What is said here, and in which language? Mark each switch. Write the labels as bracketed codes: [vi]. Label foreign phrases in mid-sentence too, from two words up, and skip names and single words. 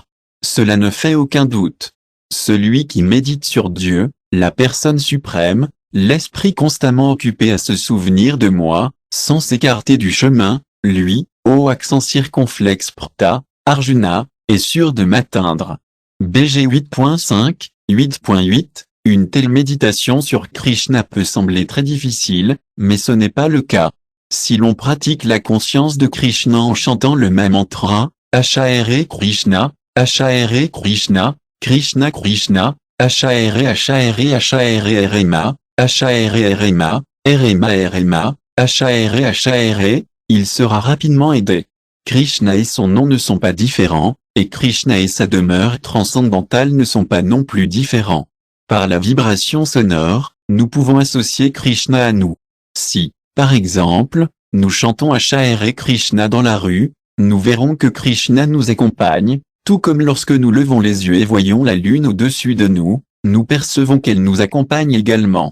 [fr] Cela ne fait aucun doute. Celui qui médite sur Dieu, la personne suprême, l'esprit constamment occupé à se souvenir de moi, sans s'écarter du chemin, lui, ô accent circonflexe Prta, Arjuna, est sûr de m'atteindre. BG 8.5, 8.8, une telle méditation sur Krishna peut sembler très difficile, mais ce n'est pas le cas. Si l'on pratique la conscience de Krishna en chantant le même mantra, Hare Krishna, Hare Krishna, Krishna Krishna, Hare Rema, Hare Rema, Rema, Hare, il sera rapidement aidé. Krishna et son nom ne sont pas différents, et Krishna et sa demeure transcendantale ne sont pas non plus différents. Par la vibration sonore, nous pouvons associer Krishna à nous. Si, par exemple, nous chantons Hare Krishna dans la rue, nous verrons que Krishna nous accompagne, tout comme lorsque nous levons les yeux et voyons la lune au-dessus de nous, nous percevons qu'elle nous accompagne également.